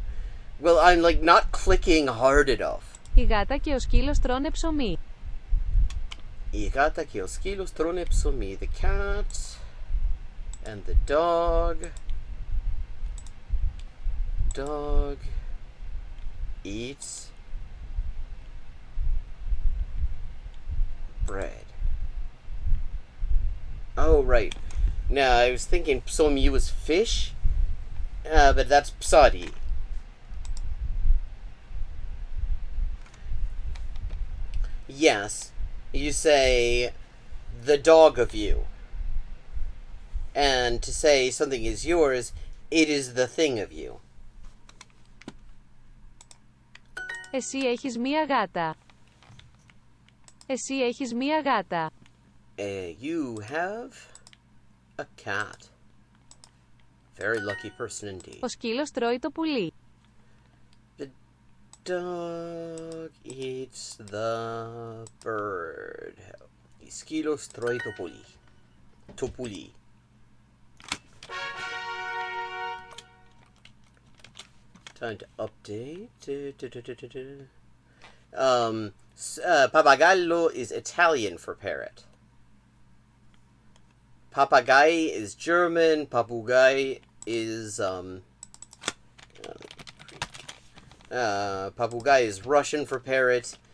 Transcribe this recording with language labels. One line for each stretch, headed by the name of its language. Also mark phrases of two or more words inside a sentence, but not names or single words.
English: Well, I'm like not clicking hard enough.
Greek: Η γάτα και ο σκύλος τρώνε ψωμί. Η γάτα και ο σκύλος τρώνε ψωμί.
English: The cat and the dog. Dog eats bread. Oh, right. Now, I was thinking psomi was fish, but that's psadi. Yes, you say the dog of you. And to say something is yours, it is the thing of you.
Greek: Εσύ έχεις μία γάτα. Εσύ έχεις μία γάτα.
English: You have a cat. Very lucky person indeed.
Greek: Ο σκύλος τρώει το πουλί.
English: The dog eats the bird.
Greek: Η σκύλος τρώει το πουλί. Το πουλί.
English: Time to update. Papagallo is Italian for parrot. Papagai is German. Papugai is Papugai is Russian for parrot.